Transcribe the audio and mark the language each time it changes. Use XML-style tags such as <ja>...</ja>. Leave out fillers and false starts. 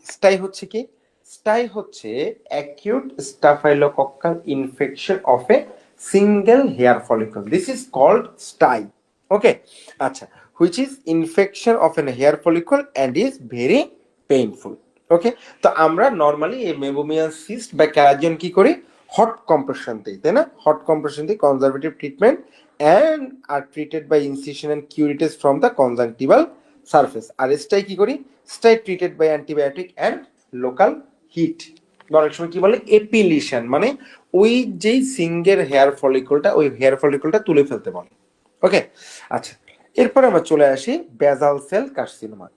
<bn>স্টাই হচ্ছে কি, স্টাই হচ্ছে</bn> <en>Acute staphylococcal infection of a single hair follicle, this is called stye. Okay, আচ্ছা, which is infection of an hair follicle and is very painful.</en> <bn>ওকে, তো আমরা normally এই meibomian cyst বা ক্যালাজিয়ন কি করি, হট কম্প্রেশন দিই, তাই না? হট কম্প্রেশন দিই,</bn> <en>Conservative treatment and are treated by incision and curettage from the conjunctival surface।</en> <bn>আর স্টাই কি করি,</bn> <en>Stye treated by antibiotic and local heat.</en> <bn>অনেক সময় কি বলে এপিলিশন, মানে ওই যেই সিঙ্গেল হেয়ার ফলিকলটা ওই হেয়ার ফলিকলটা তুলে ফেলতে বলে। ওকে, আচ্ছা, এরপরে আমরা চলে আসি বেজাল সেল কার্সিনোমা।</bn>